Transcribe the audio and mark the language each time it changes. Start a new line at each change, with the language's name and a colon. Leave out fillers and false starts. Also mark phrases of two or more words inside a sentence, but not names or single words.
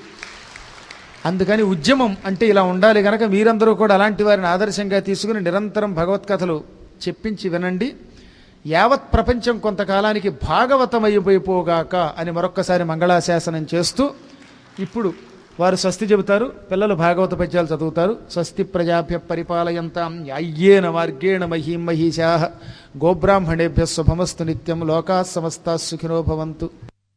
Telugu: అందుకని ఉద్యమం అంటే ఇలా ఉండాలి గనక మీరందరూ కూడా అలాంటి వారిని ఆదర్శంగా తీసుకుని నిరంతరం భగవత్కథలు చెప్పించి వినండి. యావత్ ప్రపంచం కొంతకాలానికి భాగవతమైపోగాక అని మరొక్కసారి మంగళాశాసనం చేస్తూ, ఇప్పుడు వారు స్వస్తి చెబుతారు, పిల్లలు భాగవత పద్యాలు చదువుతారు.
Sanskrit: స్వస్తి ప్రజాభ్య పరిపాలయంతాం న్యాయ్యేన మార్గేణ మహీం మహీషాః గోబ్రాహ్మణేభ్యः శుభమస్తు నిత్యం లోకాः సమస్తాः సుఖినో భవంతు.